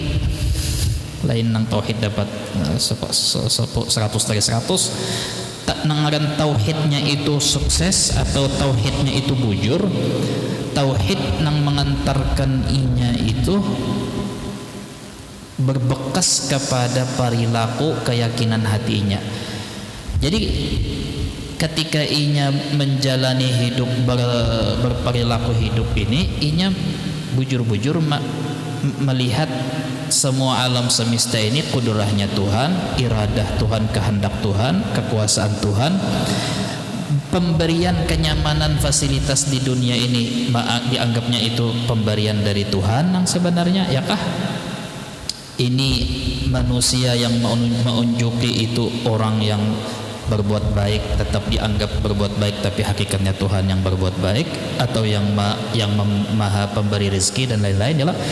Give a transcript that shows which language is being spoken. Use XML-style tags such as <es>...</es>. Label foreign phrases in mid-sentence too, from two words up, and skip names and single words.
<bjn>Lain nang tauhid dapat 100 dari 100, nangaran tauhidnya itu sukses atau tauhidnya itu bujur, tauhid nang mengantarkan inya itu berbekas kepada perilaku keyakinan hatinya. Jadi ketika inya menjalani hidup berperilaku hidup ini, inya bujur-bujur melihat semua alam semesta ini kudrahnya Tuhan, iradah Tuhan, kehendak Tuhan, kekuasaan Tuhan.</bjn> <id>Pemberian kenyamanan fasilitas di dunia ini dianggapnya itu pemberian dari Tuhan yang sebenarnya, ya kah? Ini manusia yang menunjuki itu orang yang berbuat baik tetap dianggap berbuat baik, tapi hakikatnya Tuhan yang berbuat baik, atau yang maha pemberi rezeki dan lain-lain, ya.</id>